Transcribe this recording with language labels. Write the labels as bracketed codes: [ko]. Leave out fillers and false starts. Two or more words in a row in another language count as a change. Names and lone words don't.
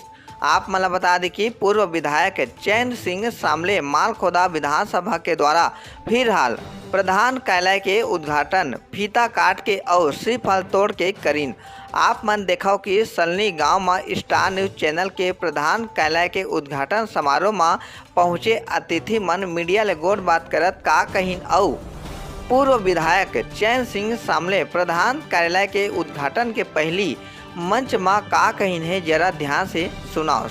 [hne] आप मला बता दें कि पूर्व विधायक चैन सिंह सामले मालखोदा विधानसभा के द्वारा फिर हाल प्रधान कार्यालय के उद्घाटन फीता काट के और श्रीफल तोड़ के करीन। आप मन देखो कि सलनी गांव में स्टार न्यूज चैनल के प्रधान कार्यालय के उद्घाटन समारोह में पहुंचे अतिथि मन मीडिया ले गोड़ बात करत का कहीन और पूर्व विधायक चैन सिंह सामले प्रधान कार्यालय के उद्घाटन के पहली मंच में का कहीन है, जरा ध्यान से सुनाओ।